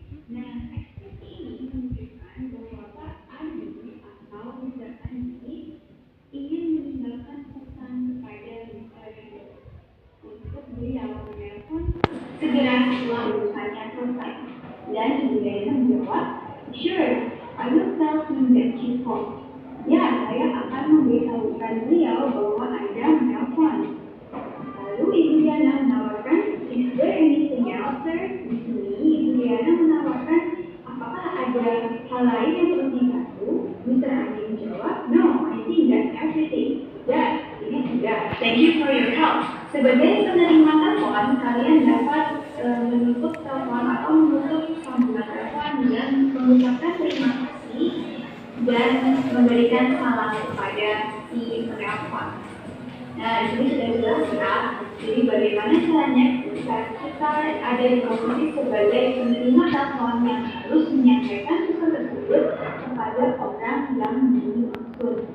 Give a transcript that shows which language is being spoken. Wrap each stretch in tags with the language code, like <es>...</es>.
<id>Nah, ekspresi ini menunjukkan bahwa Pak Adi atau Mr. Adi ingin meninggalkan pesan kepada Mr. Handoko untuk beliau menelpon segera setelah urusannya selesai. Dan Ibu Diana menjawab,</id> <en>Sure, I will tell him that you called.</en> <id>Ya, saya akan memberitahukan beliau bahwa Anda menelpon. Lalu Ibu Diana menawarkan,</id> <en>Is there anything else, sir?</en> <id>Di sini Ibu Diana menawarkan, apakah ada hal lain yang perlu dibantu? Mr. Adi menjawab,</id> <en>No, I think that's everything.</en> <id>Ya, ini sudah.</id> <en>Thank you for your help.</en> <id>Sebagai penerima telepon, kalian dapat menutup telepon atau menutup sambungan telepon dengan mengucapkan terima kasih dan memberikan salam kepada si penelpon. Nah, di sini sudah jelas ya. Jadi bagaimana caranya ketika kita ada di posisi sebagai penerima telepon yang harus menyampaikan pesan tersebut kepada orang yang dimaksud.</id>